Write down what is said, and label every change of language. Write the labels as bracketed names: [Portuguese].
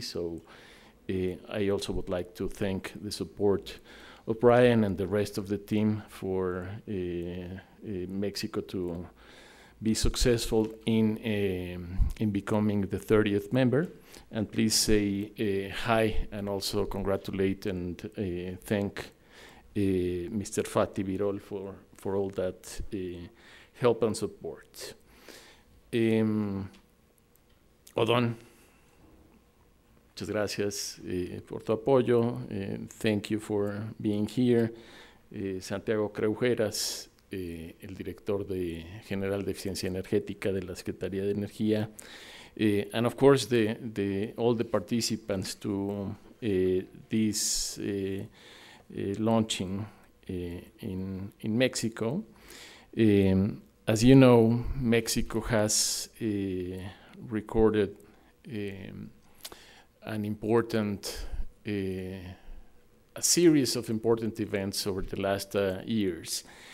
[English] So I also would like to thank the support of Brian and the rest of the team for Mexico to be successful in becoming the 30th member. And please say hi and also congratulate and thank Mr. Fatih Birol for all that help and support. [Spanish] Odón, muchas gracias por tu apoyo. [English] Thank you for being here. [Spanish] Santiago Creujeras, el director general de Eficiencia Energética de la Secretaría de Energía. [English] And of course, all the participants to this launching in Mexico. As you know, Mexico has recorded an important, a series of important events over the last years.